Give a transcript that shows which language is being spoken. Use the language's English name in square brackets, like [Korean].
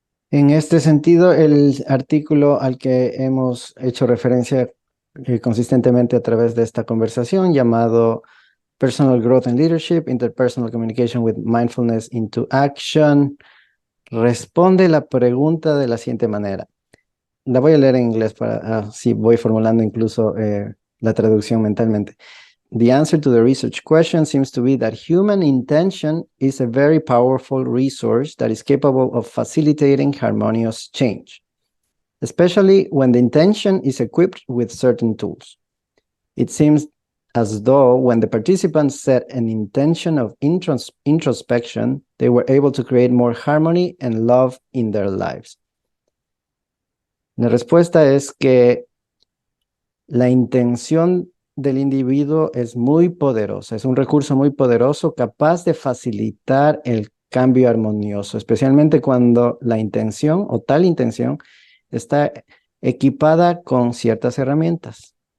[Spanish] En este sentido, el artículo al que hemos hecho referencia consistentemente a través de esta conversación, llamado Personal Growth and Leadership, Interpersonal Communication with Mindfulness into Action, responde la pregunta de la siguiente manera. La voy a leer en inglés para así voy formulando incluso la traducción mentalmente. [English] The answer to the research question seems to be that human intention is a very powerful resource that is capable of facilitating harmonious change, especially when the intention is equipped with certain tools. It seems as though when the participants set an intention of introspection, they were able to create more harmony and love in their lives. [Spanish] La respuesta es que la intención del individuo es muy poderosa, es un recurso muy poderoso capaz de facilitar el cambio armonioso, especialmente cuando la intención o tal intención está equipada con ciertas herramientas.